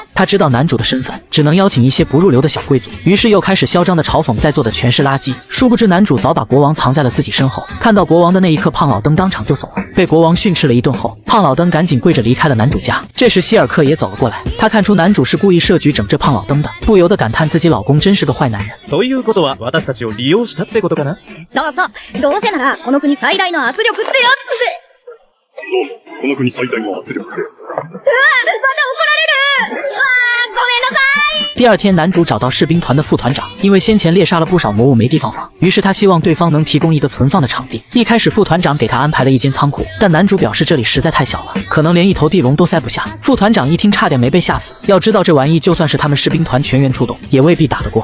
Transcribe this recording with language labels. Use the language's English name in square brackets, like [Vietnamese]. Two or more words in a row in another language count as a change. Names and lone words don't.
[Chinese] 他知道男主的身份，只能邀请一些不入流的小贵族，于是又开始嚣张的嘲讽在座的全是垃圾。殊不知男主早把国王藏在了自己身后。看到国王的那一刻，胖老登当场就怂了。被国王训斥了一顿后，胖老登赶紧跪着离开了男主家。这时希尔克也走了过来，他看出男主是故意设局整这胖老登的，不由得感叹自己老公真是个坏男人。 [Japanese] ということは私たちを利用したってことかな？そうそう。どうせならこの国最大の圧力ってやつで。この国最大の圧力です。また怒られる。ごめんなさい。 [Chinese] 第二天，男主找到士兵团的副团长，因为先前猎杀了不少魔物没地方放，于是他希望对方能提供一个存放的场地。一开始副团长给他安排了一间仓库，但男主表示这里实在太小了，可能连一头地龙都塞不下。副团长一听差点没被吓死，要知道这玩意就算是他们士兵团全员出动，也未必打得过。